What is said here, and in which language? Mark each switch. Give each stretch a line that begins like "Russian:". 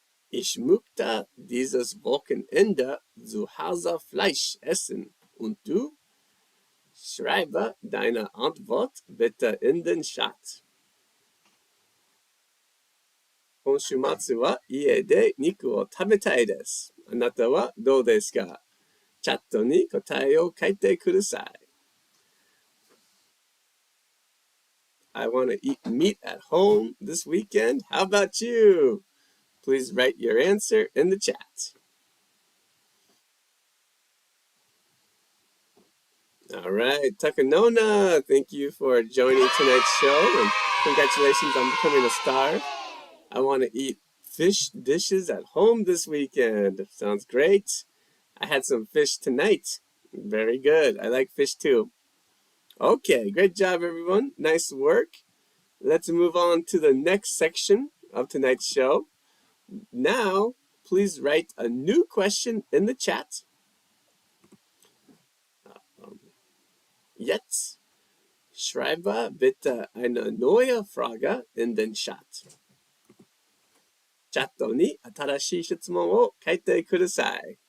German: Ich möchte dieses Wochenende zu Hause Fleisch essen. Und du? Schreibe deine Antwort bitte in den Chat.
Japanese: 今週末は家で肉を食べたいです。あなたはどうですか？チャットに答えを書いてください。
English: I want to eat meat at home this weekend. How about you? Please write your answer in the chat. All right, Takanona, thank you for joining tonight's show and congratulations on becoming a star. I want to eat fish dishes at home this weekend. Sounds great. I had some fish tonight. Very good. I like fish too. Okay, great job, everyone. Nice work. Let's move on to the next section of tonight's show. Now, please write a new question in the chat.
German: Jetzt schreibe bitte eine neue Frage in den Chat.
Japanese: チャットに新しい質問を書いてください。